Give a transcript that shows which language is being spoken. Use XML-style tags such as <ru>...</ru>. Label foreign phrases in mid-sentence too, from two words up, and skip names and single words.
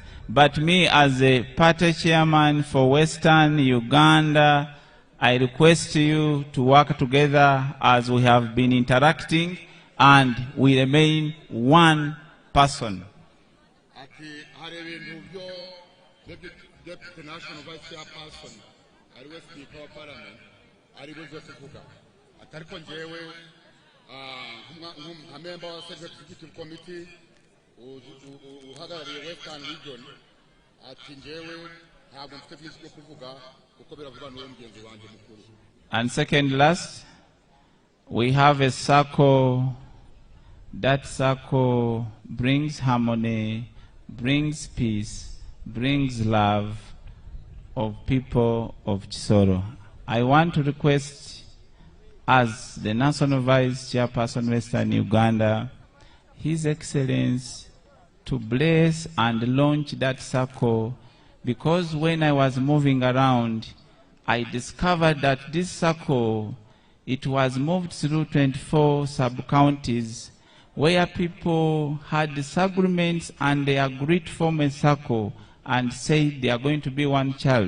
<en>But me as a party chairman for Western Uganda, I request you to work together as we have been interacting and we remain one person. Deputy National Vice Chairperson, ariwe Speaker of Parliament,</en> <rw>ariwe Josefuka. Atariko njewe,</rw> <en>member of the Executive Committee,</en> <rw>uhagarariye Western Region, ati njewe ntabwo mfite byinshi byo kuvuga kuko biravuga n'uwo mugenzi wanjye mukuru.</rw> <en>And second last, we have a circle. That circle brings harmony, brings peace, brings love of people of Kisoro. I want to request, as the National Vice Chairperson Western Uganda, His Excellency to bless and launch that circle, because when I was moving around, I discovered that this circle, it was moved through 24 sub-counties where people had disagreements and they agreed to form a circle and said they are going to be one child.</en>